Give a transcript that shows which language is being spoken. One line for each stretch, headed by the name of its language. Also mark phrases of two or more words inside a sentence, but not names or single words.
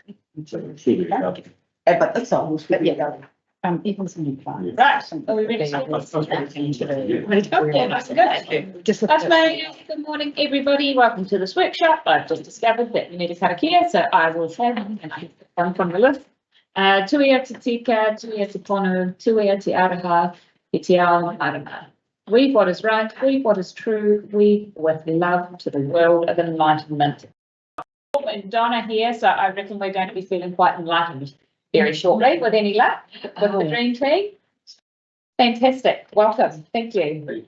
English: But that's all, but yeah. Even some fun. Right, are we ready? Okay, nice and good. Just. That's my good morning, everybody. Welcome to this workshop. I've just discovered that you need a karakia, so I will say, and I come from the list.
Māori: Tuia te tika, tuia te pono, tuia te araha, te ao marama.
English: Weave what is right, weave what is true, weave with love to the world of enlightenment. And Donna here, so I reckon we're going to be feeling quite enlightened very shortly, with any luck, with the dream team. Fantastic, welcome, thank you.